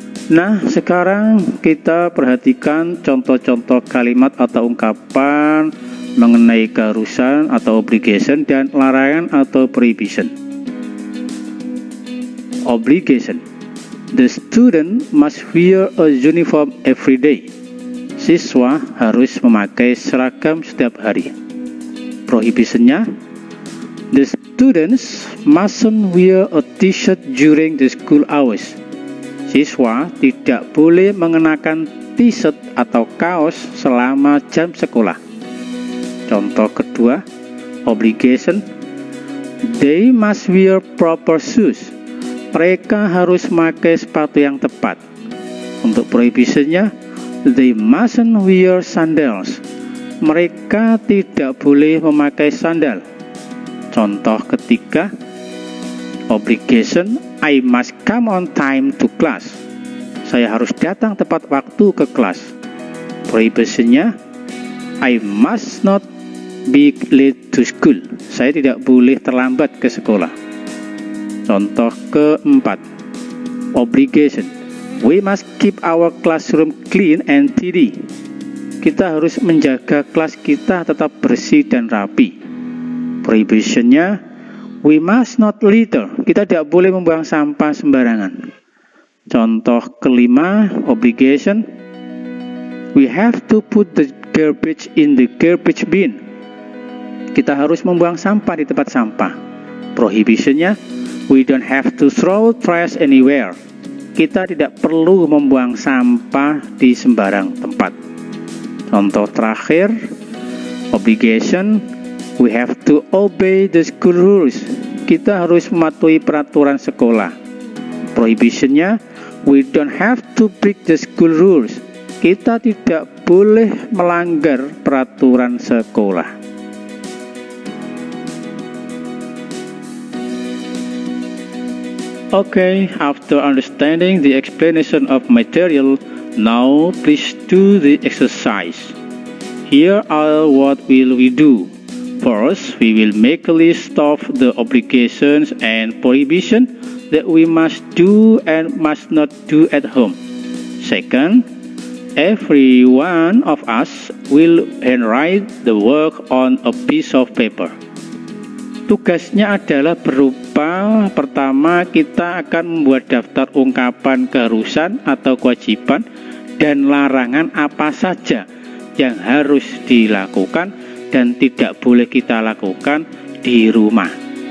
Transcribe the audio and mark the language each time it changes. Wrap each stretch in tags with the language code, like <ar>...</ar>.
<id>Nah, sekarang kita perhatikan contoh-contoh kalimat atau ungkapan mengenai keharusan atau obligation dan larangan atau prohibition.</id> <en>Obligation. The student must wear a uniform every day.</en> <id>Siswa harus memakai seragam setiap hari.</id> <en>Prohibitionnya, the students mustn't wear a t-shirt during the school hours.</en> <id>Siswa tidak boleh mengenakan t-shirt atau kaos selama jam sekolah. Contoh kedua, obligation.</id> <en>They must wear proper shoes.</en> <id>Mereka harus memakai sepatu yang tepat. Untuk prohibitionnya,</id> <en>they mustn't wear sandals.</en> <id>Mereka tidak boleh memakai sandal. Contoh ketiga, obligation.</id> <en>I must come on time to class.</en> <id>Saya harus datang tepat waktu ke kelas.</id> <en>Prohibitionnya, I must not be late to school.</en> <id>Saya tidak boleh terlambat ke sekolah. Contoh keempat, obligation.</id> <en>We must keep our classroom clean and tidy.</en> <id>Kita harus menjaga kelas kita tetap bersih dan rapi.</id> <en>Prohibitionnya, we must not litter.</en> <id>Kita tidak boleh membuang sampah sembarangan. Contoh kelima, obligation.</id> <en>We have to put the garbage in the garbage bin.</en> <id>Kita harus membuang sampah di tempat sampah.</id> <en>Prohibitionnya, we don't have to throw trash anywhere.</en> <id>Kita tidak perlu membuang sampah di sembarang tempat. Contoh terakhir,</id> <en>obligation. We have to obey the school rules.</en> <id>Kita harus mematuhi peraturan sekolah.</id> <en>Prohibitionnya, we don't have to break the school rules.</en> <id>Kita tidak boleh melanggar peraturan sekolah.</id> <en>Okay, after understanding the explanation of material, now please do the exercise. Here are what will we do. First, we will make a list of the obligations and prohibition that we must do and must not do at home. Second, every one of us will handwrite the work on a piece of paper.</en> <id>Tugasnya adalah berupa, pertama kita akan membuat daftar ungkapan keharusan atau kewajiban dan larangan apa saja yang harus dilakukan dan tidak boleh kita lakukan di rumah.</id>